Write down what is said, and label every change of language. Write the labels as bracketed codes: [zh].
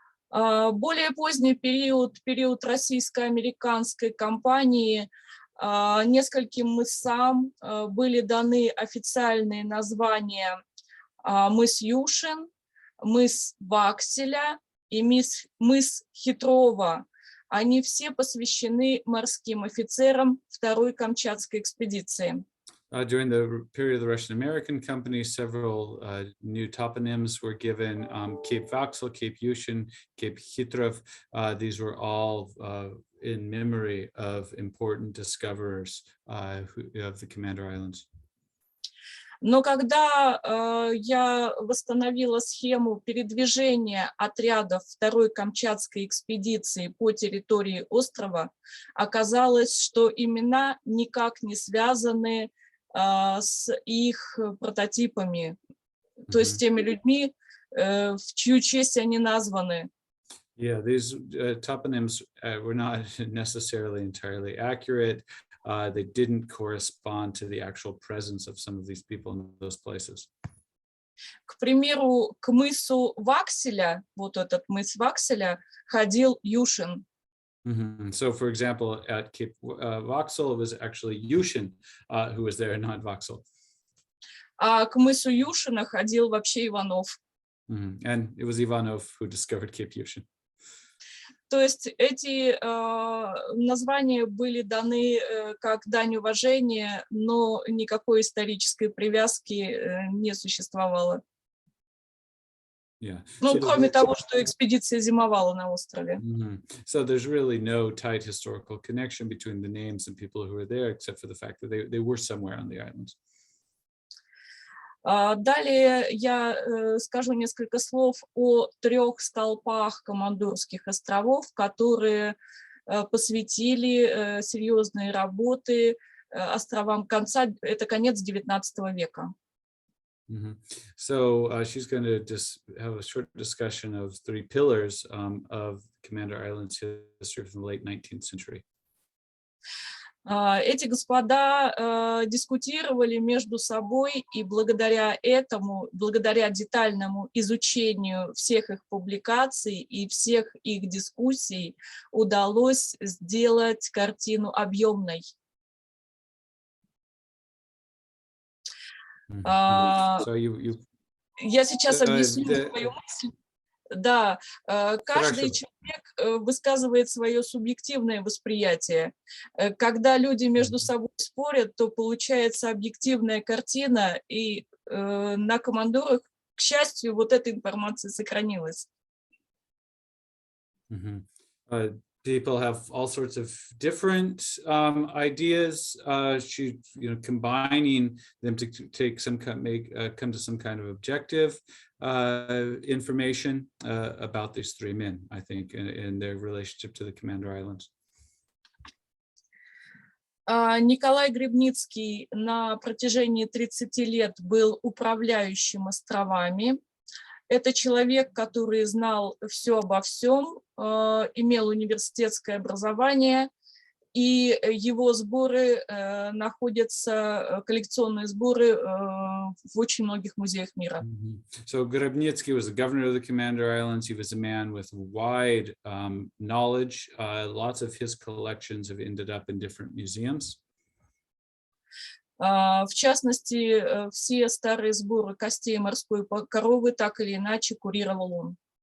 [ru] Более поздний период российско-американской кампании, нескольким мысам были даны официальные названия мыс Юшин, мыс Вакселя и мыс Хитрова. Они все посвящены морским офицерам второй Камчатской экспедиции. [en] During the period of the Russian-American company, several new toponyms were given: Cape Vaxel, Cape Yushin, Cape Hitrov. These were all in memory of important discoverers of the Commander Islands. [ru] Но когда я восстановила схему передвижения отрядов второй Камчатской экспедиции по территории острова, оказалось, что имена никак не связаны с их прототипами, то есть теми людьми, в чью честь они названы. [en] Yeah, these toponyms were not necessarily entirely accurate. They didn't correspond to the actual presence of some of these people in those places. [ru] К примеру, к мысу Вакселя, вот этот мыс Вакселя, ходил Юшин. [en] So, for example, at Cape Vaxel, it was actually Yushin who was there, not Vaxel. [ru] А к мысу Юшина ходил вообще Иванов. [en] And it was Ivanov who discovered Cape Yushin. [ru] То есть эти названия были даны как дань уважения, но никакой исторической привязки не существовало. [en] Yeah. [ru] Ну, кроме того, что экспедиция зимовала на острове. [en] So there's really no tight historical connection between the names and people who were there, except for the fact that they were somewhere on the islands. [ru] Далее я скажу несколько слов о 3 столпах Командорских островов, которые посвятили серьезные работы островам это конец XIX века. [en] So she's going to just have a short discussion of 3 pillars of Commander Islands history from the late 19th century. [ru] Эти господа дискутировали между собой, и благодаря этому, благодаря детальному изучению всех их публикаций и всех их дискуссий, удалось сделать картину объемной. Я сейчас объясню свою мысль. Да, каждый человек высказывает свое субъективное восприятие. Когда люди между собой спорят, то получается объективная картина, и на командорах, к счастью, вот эта информация сохранилась. [en] People have all sorts of different ideas. She, combining them to take some come to some kind of objective information about these 3 men, I think, in their relationship to the Commander Islands. [ru] Николай Гребницкий на протяжении 30 лет был управляющим островами, Это человек, который знал все обо всем, имел университетское образование, и его сборы находятся, коллекционные сборы в очень многих музеях мира. [en] So Gorobnitsky was the governor of the Commander Islands. He was a man with wide knowledge. Lots of his collections have ended up in different museums. [ru] В частности, все старые сборы костей морской коровы так или иначе курировал он.